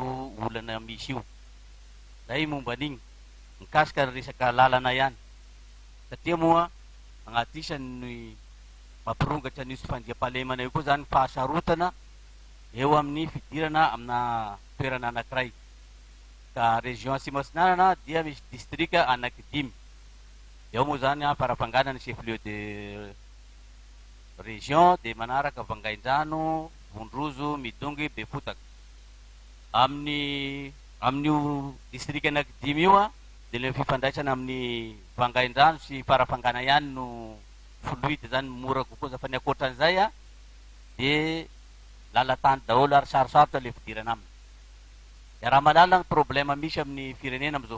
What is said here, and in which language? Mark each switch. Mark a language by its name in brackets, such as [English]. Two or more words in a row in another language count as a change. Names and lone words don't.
[Malagasy] olana misy io zay momba an'igny mikasika ny resaka lalana ihany satria moa agnaty isany mampirongatra nisy fandriam-pahalemana io koa zany fahasarotana eo amin'ny fidirana amina toerana anankiray ka région Asimasinanana dia misy district anaky 5 eo moa zany a farafangana ny [French] chef lieu de région [Malagasy] de manaraka Vangaindrano, Vondrozo, Midongy, Befotaka amin'io district anaky 5 io a de le fifandraisana amin'ny Vangaindrano sy farafangana ihany no fluide zany mora kokoa za fa ny akoatran'izay a de lalatany daholo ary sarosarotra le fidirana aminy de raha malala ny problème misy amin'ny firenena am'izao